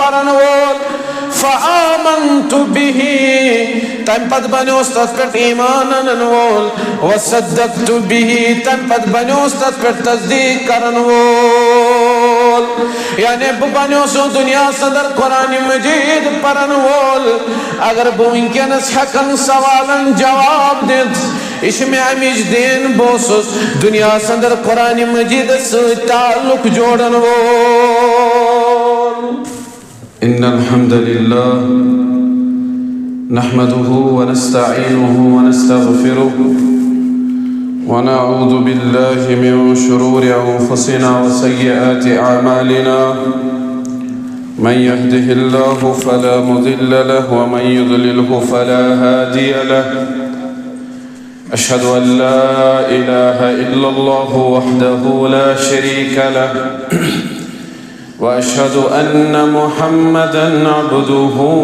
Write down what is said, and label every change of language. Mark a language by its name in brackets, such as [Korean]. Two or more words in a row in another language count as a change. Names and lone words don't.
[Kashmiri] پرن وول [Arabic] فآمنت بِہِ [Kashmiri] تمہِ پتہٕ بنیوس تتھ پٮ۪ٹھ ایٖمان انن وول [Arabic] وصدقت بِہِ [Kashmiri] تمہِ پتہٕ بنیوس تتھ پٮ۪ٹھ تصدیٖق کرن وول یعنی بہٕ بنیوسُس دُنیاہس انٛدر قرآنِ مجیٖد پرن وول اگر بہٕ وٕنکیٚنس ہٮ۪کن سوالن جواب دِتھ یہِ چھِ مےٚ امِچ دین بہٕ اوسُس دُنیاہس انٛدر قرآنِ مجیٖدس سۭتۍ تعلق جوڑن وول [Arabic] إن الحمد لله نحمده ونستعينه ونستغفره ونعوذ بالله من شرور أنفسنا وسيئات أعمالنا من يهده الله فلا مضل له ومن يضلله فلا هادي له أشهد أن لا إله إلا الله وحده لا شريك له وأشهد أن محمدًا عبده